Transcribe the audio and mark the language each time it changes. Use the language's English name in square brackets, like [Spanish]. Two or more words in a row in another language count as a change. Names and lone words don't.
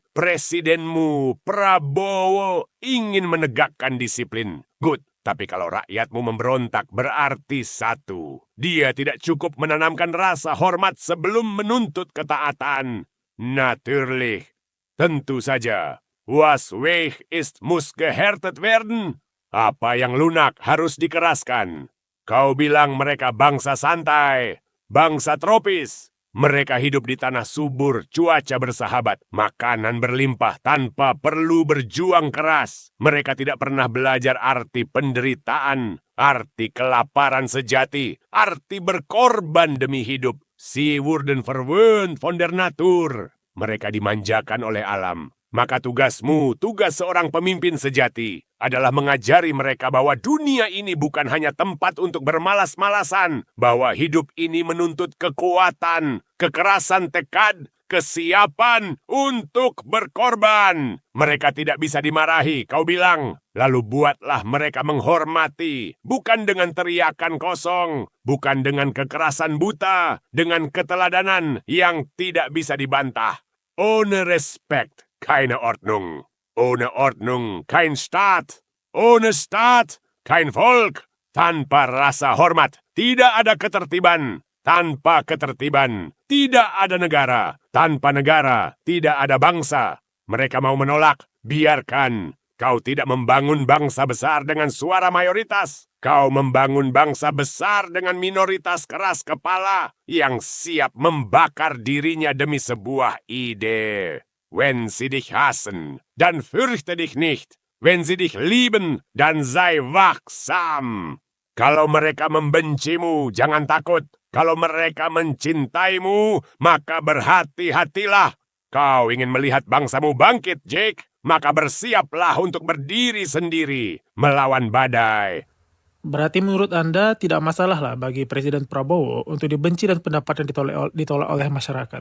[Indonesian] Presidenmu, Prabowo, ingin menegakkan disiplin. [English] Good. [Indonesian] Tapi kalau rakyatmu memberontak berarti satu. Dia tidak cukup menanamkan rasa hormat sebelum menuntut ketaatan. Natürlich. Tentu saja. [German] Was weich ist, muss gehärtet werden. [Indonesian] Apa yang lunak harus dikeraskan. Kau bilang mereka bangsa santai, bangsa tropis. Mereka hidup di tanah subur, cuaca bersahabat, makanan berlimpah tanpa perlu berjuang keras. Mereka tidak pernah belajar arti penderitaan, arti kelaparan sejati, arti berkorban demi hidup. [German] Sie wurden verwöhnt von der Natur. [Indonesian] Mereka dimanjakan oleh alam. Maka tugasmu, tugas seorang pemimpin sejati, adalah mengajari mereka bahwa dunia ini bukan hanya tempat untuk bermalas-malasan, bahwa hidup ini menuntut kekuatan, kekerasan tekad, kesiapan untuk berkorban. Mereka tidak bisa dimarahi, kau bilang. Lalu buatlah mereka menghormati, bukan dengan teriakan kosong, bukan dengan kekerasan buta, dengan keteladanan yang tidak bisa dibantah. [German] Ohne Respekt. Keine Ordnung. Ohne Ordnung kein Staat. Ohne Staat kein Volk. [Indonesian] Tanpa rasa hormat tidak ada ketertiban. tanpa ketertiban tidak ada negara. Tanpa negara tidak ada bangsa. Mereka mau menolak, biarkan. Kau tidak membangun bangsa besar dengan suara mayoritas. Kau membangun bangsa besar dengan minoritas keras kepala yang siap membakar dirinya demi sebuah ide. [German] Wenn sie dich hassen, dann fürchte dich nicht. Wenn sie dich lieben, dann sei wachsam. [Indonesian] Kalau mereka membencimu, jangan takut. Kalau mereka mencintaimu, maka berhati-hatilah. Kau ingin melihat bangsamu bangkit, Jake? Maka bersiaplah untuk berdiri sendiri melawan badai. Berarti menurut Anda tidak masalah lah bagi Presiden Prabowo untuk dibenci dan pendapatnya ditolak oleh masyarakat.